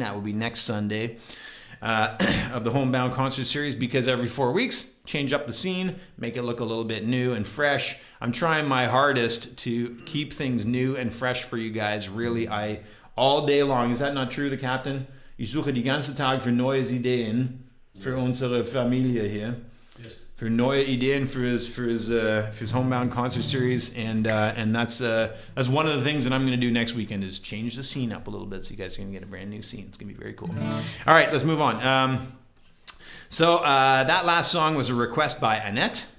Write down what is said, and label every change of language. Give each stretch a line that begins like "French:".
English: That will be next Sunday of the Homebound concert series, because every 4 weeks, change up the scene, make it look a little bit new and fresh. I'm trying my hardest to keep things new and fresh for you guys. Really, all day long. Is that not true, the Captain?
German: Ich suche die ganze Tag für neue Ideen für unsere Familie hier.
English: Yes.
German: Für neue Ideen fürs
English: Homebound concert series, and that's one of the things that I'm going to do next weekend is change the scene up a little bit, so you guys are going to get a brand new scene. It's going to be very cool. All right, let's move on. So that last song was a request by Annette.